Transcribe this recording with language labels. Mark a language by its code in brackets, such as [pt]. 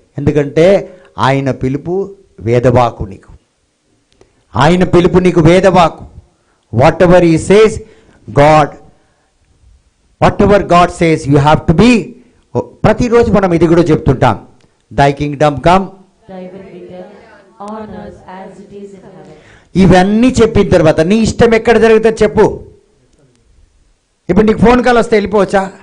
[te] ఎందుకంటే ఆయన పిలుపు వేదవాకు, నీకు ఆయన పిలుపు నీకు వేదవాకు. [en] Whatever he says God, whatever God says you have to be. [te] ప్రతిరోజు మనం ఇది కూడా చెప్తుంటాం, [en] Thy kingdom come, Thy will be done on earth as it is in heaven. [te] ఇవన్నీ చెప్పిన తర్వాత నీ ఇష్టం ఎక్కడ జరుగుతుంది చెప్పు. ఇప్పుడు నీకు ఫోన్ కాల్ వస్తే వెళ్ళిపోవచ్చా?